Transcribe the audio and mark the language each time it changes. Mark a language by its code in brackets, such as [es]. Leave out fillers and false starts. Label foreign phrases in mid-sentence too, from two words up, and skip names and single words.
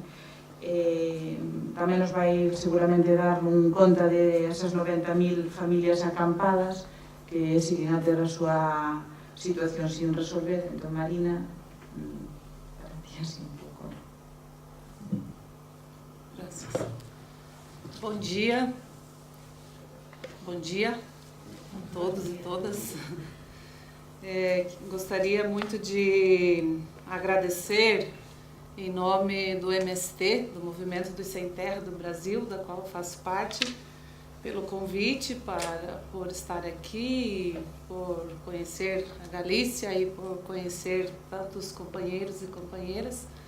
[gl] Tamén nos vai seguramente dar un conta de esas 90.000 familias acampadas que siguen a ter a súa situación sin resolver. Entón, Marina, para ti así un pouco. Gracias. [pt] Bom dia a todos e todas. Gostaria muito de agradecer em nome do MST, do Movimento dos Sem Terra do Brasil, da qual eu faço parte, pelo convite por estar aqui, por conhecer a Galícia e por conhecer tantos companheiros e companheiras,